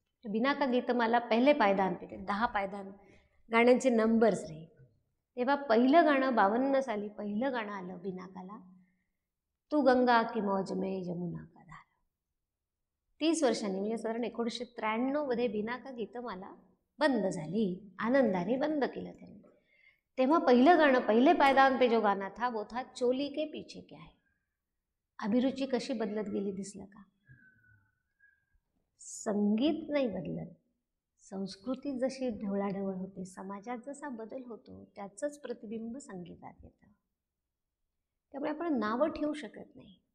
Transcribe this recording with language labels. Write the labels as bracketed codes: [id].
[mr] Binaca Geetmala [hi] पहिले पायदान पे, [mr] 10 पायदान गाण्यांचे नंबर्स रे. तेव्हा पहिलं गाणं 52 साली पहिलं गाणं आलं बिनाकाला, [hi] तू गंगा की मौज में यमुना का धारा. [mr] 30 वर्षांनी म्हणजे साधारण 1993 मध्ये बिनाका गीतमाला बंद झाली. आनंदाने बंद केलं त्यांनी. तेव्हा पहिलं गाणं, [hi] पहिले पायदान पे जो गाना था वो था चोली के पीछे क्या है. [mr] अभिरुची कशी बदलत गेली दिसलं का. संगीत नाही बदलत, संस्कृती जशी ढवळाढवळ होते, समाजात जसा बदल होतो त्याचंच प्रतिबिंब संगीतात येतं. त्यामुळे आपण नावं ठेवू शकत नाही.